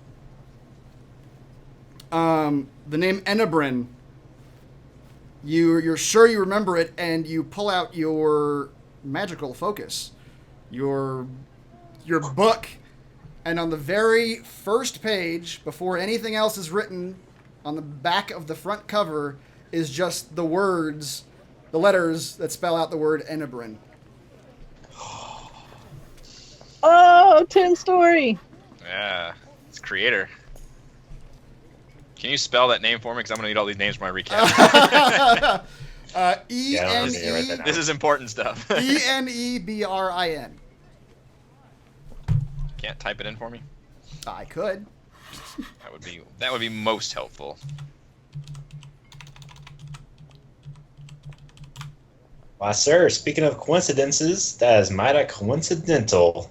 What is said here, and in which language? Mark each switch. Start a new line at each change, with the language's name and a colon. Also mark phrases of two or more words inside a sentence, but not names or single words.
English: The name Enabrin, you're sure you remember it, and you pull out your magical focus, your book, and on the very first page, before anything else is written, on the back of the front cover is just the letters that spell out the word Enabrin. Oh, Tim's story. Yeah, it's creator. Can you spell that name for me? Because I'm going to need all these names for my recap. E-N-E... This is important stuff. E-N-E-B-R-I-N. Can't type it in for me? I could. That would be most helpful. Why, sir, speaking of coincidences, that is mighty coincidental.